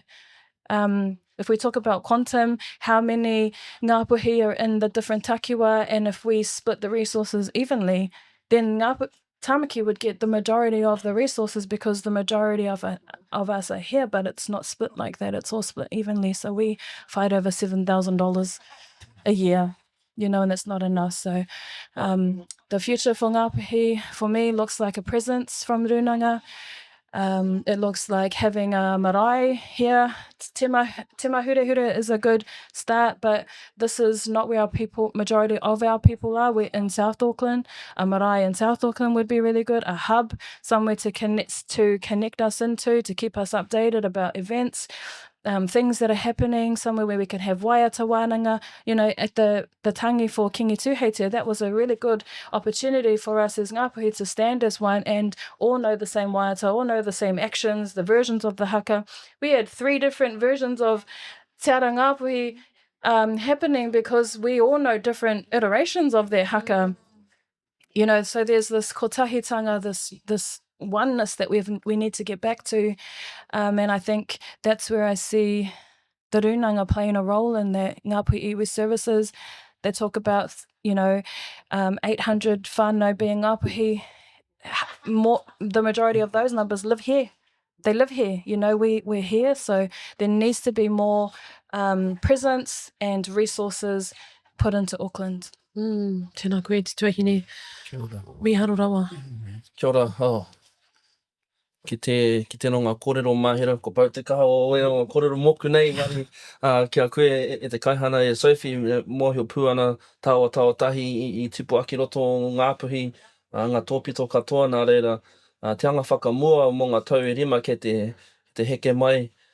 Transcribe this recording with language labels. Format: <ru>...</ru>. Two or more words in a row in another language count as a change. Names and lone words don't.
<en>If we talk about quantum, how many Ngāpuhi are in the different takiwa, and if we split the resources evenly, then Tāmaki would get the majority of the resources because the majority of us are here, but it's not split like that. It's all split evenly. So we fight over $7,000 a year, and that's not enough. So the future for Ngāpuhi, for me, looks like a presence from Runanga. It looks like having a marae here. Tima Hurehura is a good start, but this is not where majority of our people are. We're in South Auckland. A marae in South Auckland would be really good. A hub, somewhere to connect us into, to keep us updated about events. Things that are happening, somewhere where we can have</en> <mi>waiata wānanga.</mi> <en>At the tangi for Kingi Tūheitia, that was a really good opportunity for us as Ngāpuhi to stand as one and all know the same waiata, all know the same actions, the versions of the haka. We had 3 different versions of Te Ara Ngāpuhi happening because we all know different iterations of their haka. So there's this kotahitanga, this oneness that we need to get back to, and I think that's where I see the Runanga playing a role in that. Ngāpuhi iwi services, they talk about 800 whānau being Ngāpuhi. The majority of those numbers live here. They live here. We're here, so there needs to be more presence and resources put into Auckland.</en> <mi>Tēnā koe te tuahine. Kia ora. Miharo rawa. Kia ora. Ki te no ngā kōrero Mahera, ko pau te kaha o ngā kōrero moku nei, kia koe e te kaihana e Sophie, mōhio pū ana tāua tahi i tipu aki roto o Ngāpuhi, ngā tōpito katoa, nā reira, te anga whakamua mō ngā tau e rima ke te heke mai.</mi>